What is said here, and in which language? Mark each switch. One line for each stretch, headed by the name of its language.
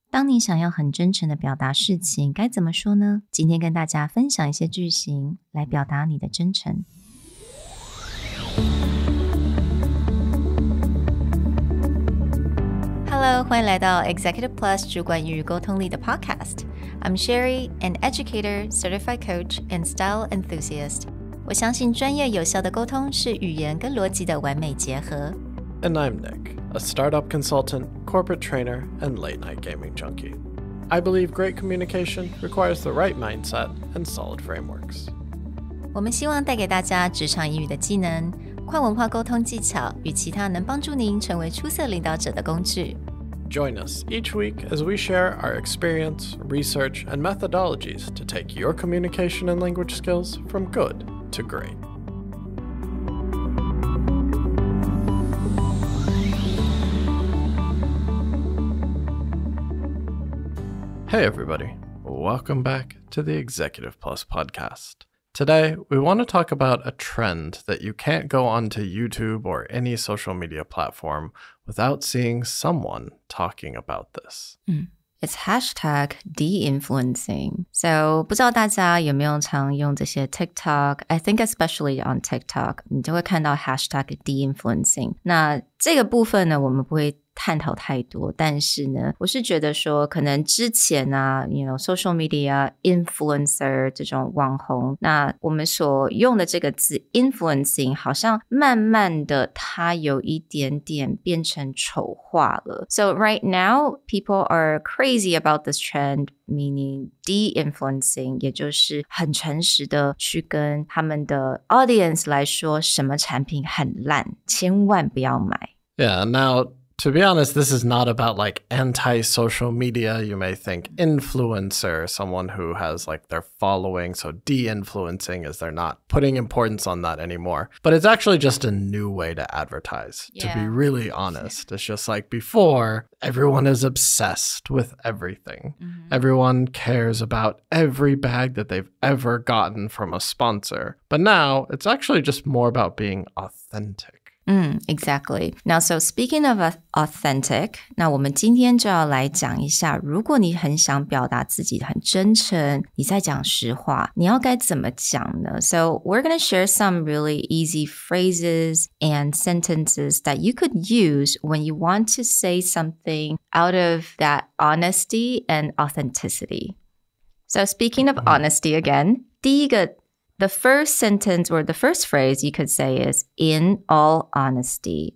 Chinese: 当你想要很真诚的表达事情，该怎么说呢？今天跟大家分享一些句型来表达你的真诚。
English: Hello，
Chinese: 欢迎来到 Executive Plus 主管与沟通力的 Podcast。
English: I'm Sherry, an educator, certified coach, and style enthusiast.
Chinese: 我相信专业有效的沟通是语言跟逻辑的完美结合。
English: And I'm Nick, a startup consultant, corporate trainer, and late-night gaming junkie. I believe great communication requires the right mindset and solid frameworks.
Chinese: 我们希望带给大家职场英语的技能、跨文化沟通技巧与其他能帮助您成为出色领导者的工具。
English: Join us each week as we share our experience, research, and methodologies to take your communication and language skills from good to great. Hey everybody, welcome back to the Executive Plus podcast. Today, we want to talk about a trend that you can't go onto YouTube or any social media platform without seeing someone talking about this. It's hashtag de-influencing. So
Chinese: 不知道大家有没有常用这些 TikTok?
English: I think especially on TikTok,
Chinese: 你就会看到
English: hashtag de-influencing.
Chinese: 那这个部分呢，我们不会探讨太多，但是呢，我是觉得说，可能之前啊
English: social media influencer
Chinese: 这种网红，那我们所用的这个字 influencing 好像慢慢的它有一点点变成丑化了。
English: So right now, people are crazy about this trend, meaning de-influencing,
Chinese: 也就是很诚实的去跟他们的 audience 来说，什么产品很烂，千万不要买。
English: Yeah, now...To be honest, this is not about like anti-social media. You may think influencer, someone who has like their following. So de-influencing is they're not putting importance on that anymore. But it's actually just a new way to advertise, to be really honest. It's just like before, everyone is obsessed with everything. Everyone cares about every bag that they've ever gotten from a sponsor. But now it's actually just more about being authentic.Exactly. Now, so speaking of authentic,
Chinese: 那我们今天就要来讲一下，如果你很想表达自己很真诚，你在讲实话，你要该怎么讲呢？
English: So we're going to share some really easy phrases and sentences that you could use when you want to say something out of that honesty and authenticity. So speaking of honesty again,
Chinese: 第一个
English: The first sentence or the first phrase you could say is in all honesty.